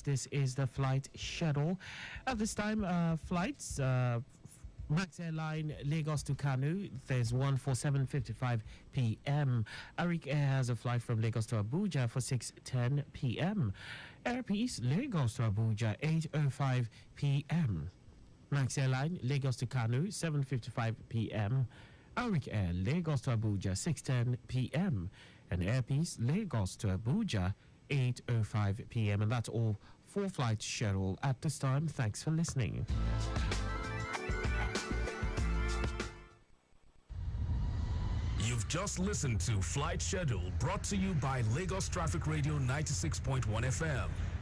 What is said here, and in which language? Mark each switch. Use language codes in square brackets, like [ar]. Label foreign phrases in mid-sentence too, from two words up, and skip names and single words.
[en] This is the flight schedule. At this time, flights, Max Airline Lagos to Kanu, there's one for 7:55 p.m. Arik Air has a flight from Lagos to Abuja for 6:10 p.m. Air Peace Lagos to Abuja 8:05 p.m. Max Airline Lagos to Kanu 7:55 p.m. Arik Air Lagos to Abuja 6:10 p.m. and Air Peace Lagos to Abuja 8:05 p.m. And that's all for flight schedule at this time. Thanks for listening. You've just listened to Flight Schedule brought to you by Lagos Traffic Radio 96.1 FM.